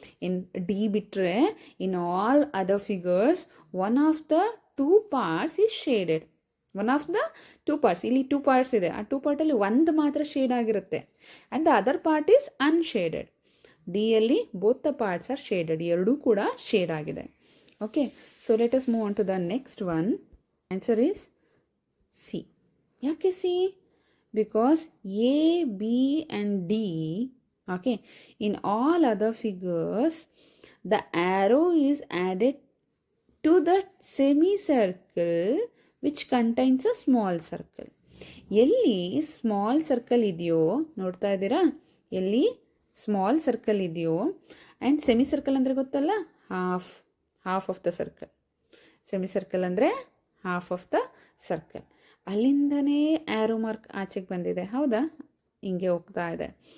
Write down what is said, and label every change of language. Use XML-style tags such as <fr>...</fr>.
<en>In D ಬಿಟ್ಟರೆ in all other figures one of the 2 parts is shaded. One of the 2 parts,</en> <kn>ಇಲ್ಲಿ 2 parts ಇದೆ. ಆ 2 ಪಾರ್ಟಲ್ಲಿ ಒಂದು ಮಾತ್ರ ಶೇಡ್ ಆಗಿರುತ್ತೆ</kn> <en>And the other part is unshaded.</en> <kn>ಡಿಯಲ್ಲಿ</kn> <en>both the parts are shaded,</en> <kn>ಎರಡೂ ಕೂಡ shade ಆಗಿದೆ.</kn> <en>Okay, so let us move on to the next one. Answer is C.</en> <kn>Yake</kn> <en>C? Because A, B and D, okay, in all other figures, the arrow is added to the semicircle which contains a small circle.</en> <kn>ಎಲ್ಲಿ small circle ಇದೆಯೋ ನೋಡ್ತಾ ಇದ್ದೀರಾ, ಎಲ್ಲಿ small circle ಇದೆಯೋ and semi circle ಅಂದರೆ ಗೊತ್ತಲ್ಲ,</kn> <en>Half of the circle.</en> <kn>Semi circle ಅಂದರೆ</kn> <en>Half of the circle.</en> <kn>ಅಲ್ಲಿಂದನೇ ಆ್ಯರೋ ಮಾರ್ಕ್ ಆಚೆಗೆ ಬಂದಿದೆ, ಹೌದಾ? ಹಿಂಗೆ ಹೋಗ್ತಾ ಇದೆ.</kn>